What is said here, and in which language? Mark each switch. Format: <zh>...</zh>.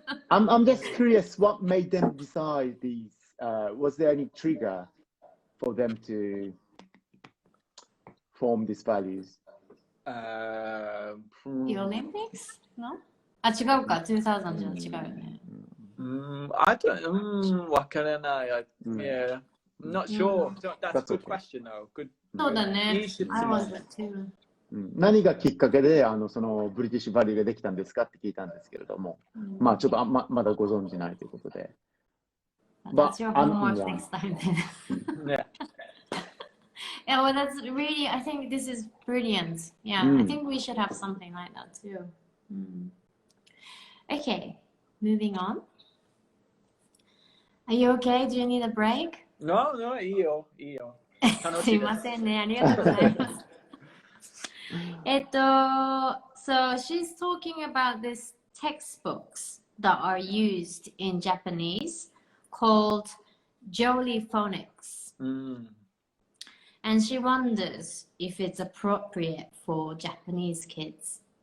<en>I'm just curious, what made them decide these? Was there any trigger for them to form these values? The Olympics? No?</en> <ja>あ、違うか。 2000じゃ違うよね。</ja> <en>I don't. What can I? Yeah, I'm not sure. That's a good question, though. Good.</en> <ja>そうだね。いい質問。</ja> <en>I was too.</en> <ja>何がきっかけでそのブリティッシュバリューができたんですかって聞いたんですけれども、まあちょっとまだご存じないということで。</ja> <en>That's your homework next time then. Yeah. Yeah, well, that's really, I think this is brilliant. Yeah, I think we should have something like that too. Okay, moving on. Are you okay? Do you need a break?</en> <ja>No,いいよ。すいませんね。ありがとうございます。</ja> <en>So she's talking about these textbooks that are used in Japanese called Jolly Phonics. And she wonders if it's appropriate for Japanese kids.</en>